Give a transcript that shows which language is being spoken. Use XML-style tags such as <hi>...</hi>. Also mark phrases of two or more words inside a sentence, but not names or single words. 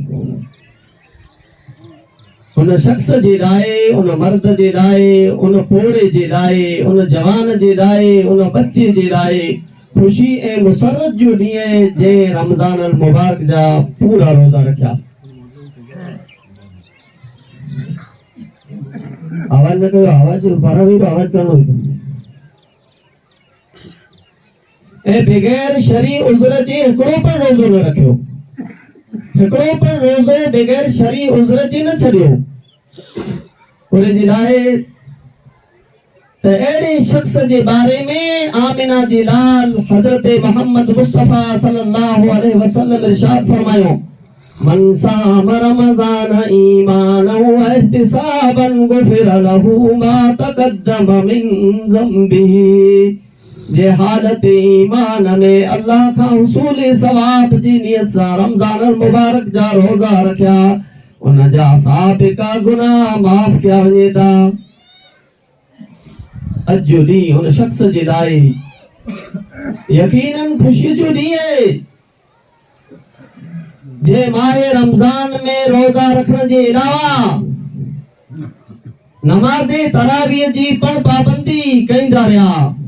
<sd>उन शख़्स जे लाइ, उन मर्द जे लाइ, उन पोड़े जे लाइ, उन जवान जे लाइ, उन बच्चे जे लाइ खुशी ए मुसरत जो ॾींहं जे रमज़ान अल मुबारक जा पूरा रोज़ा रखिया। आवाज न कयो,</sd> <ur>آواز بارہ بھی آواز کرو.</ur> <sd>ए बगैर शरी उज़र जे हिकिड़ो पण रोज़ो न रखियो, हिकिड़ो पण रोज़ो बगैर शरी उज़र जे न छॾियो। उन जे लाइ त अहिड़े शख्स जे बारे में आमिना जी लाल हज़रत मोहम्मद मुस्तफ़ा</sd> <ar>صلى الله عليه وسلم</ar> <sd>इरशाद फरमायो,</sd> <ar>من صام رمضان إيمانا واحتسابا غفر له ما تقدم من ذنبه.</ar> <sd>जे हालत ईमान में अल्लाह का हुसूल सवाब जी नियत सां रमज़ान अल मुबारक जा रोज़ा रखिया, उन जा साबिका गुनाह माफ़ कया वञे था। अॼु जो ॾींहुं उन शख्स जे लाइ यकीनन ख़ुशी जो ॾींहुं आहे जे माहे रमज़ान में रोज़ा रखण जे अलावा नमाज़ तरावीह जी पण पाबंदी कईंदा रहिया।</sd>